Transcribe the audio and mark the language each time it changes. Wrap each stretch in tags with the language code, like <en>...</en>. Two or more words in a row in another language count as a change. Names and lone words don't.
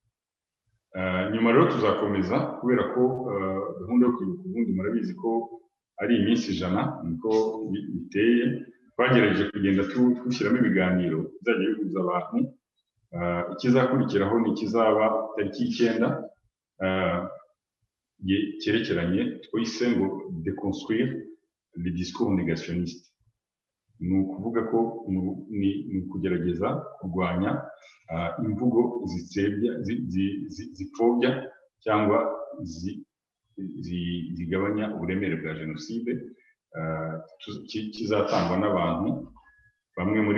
<rw>Nyuma rero tuzakomeza, kubera ko gahunda yo kwibuka ubundi murabizi ko ari iminsi 100 niko biteye. Twagerageje kugenda dushyiramo ibiganiro bizajya bihuza abantu. Ikizakurikiraho ni ikizaba tariki 9 cyerekeranye twise ngo</rw> <fr>déconstruire les discours négationnistes.</fr> <rw>Ni ukuvuga ko ni ukugerageza kurwanya imvugo zipfobya cyangwa zigabanya uburemere bwa jenoside, kizatangwa n'abantu bamwe muri</rw>